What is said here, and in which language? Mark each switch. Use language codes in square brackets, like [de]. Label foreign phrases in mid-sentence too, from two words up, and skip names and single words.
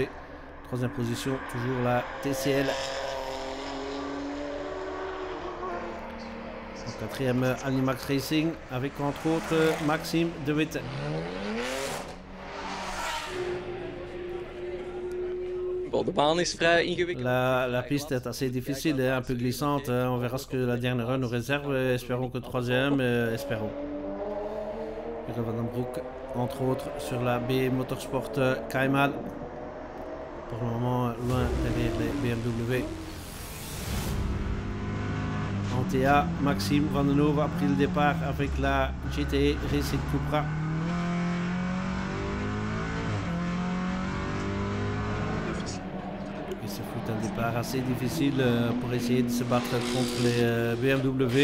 [fr] Troisième position, toujours la TCL. En quatrième, Animax Racing avec entre autres Maxime De Witte. La piste est assez difficile et un peu glissante. On verra ce que la dernière run nous réserve. Espérons que troisième, espérons. Van den Broek, entre autres, sur la B Motorsport Cayman. Pour le moment, loin derrière les BMW. En TA, Maxime Van den Hove a pris le départ avec la GTE Racing Cupra. Il se fout un départ assez difficile pour essayer de se battre contre les BMW.